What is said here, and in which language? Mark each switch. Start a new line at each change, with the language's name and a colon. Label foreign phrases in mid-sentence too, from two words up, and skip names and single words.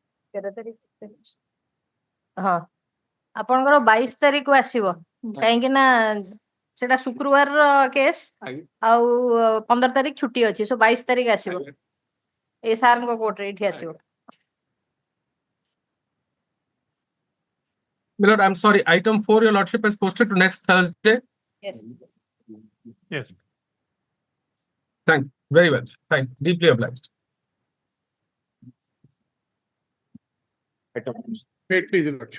Odia: ହଁ ଆପଣଙ୍କର 22 ତାରିଖ ଆସିବ କାହିଁକି ନା ସେଟା ଶୁକ୍ରବାର କେସ୍ ଆଉ 15 ତାରିଖ ଛୁଟି ଅଛି ସୋ 22 ତାରିଖ ଆସିବ ଏ ସାରଙ୍କ କୋର୍ଟରେ ଏଠି ଆସିବ
English: My lord, I'm sorry. Item 4, your lordship has posted to next Thursday. yes Yes. Thank you. Very well. Fine. Deeply obliged. Wait, please, Your Lordship.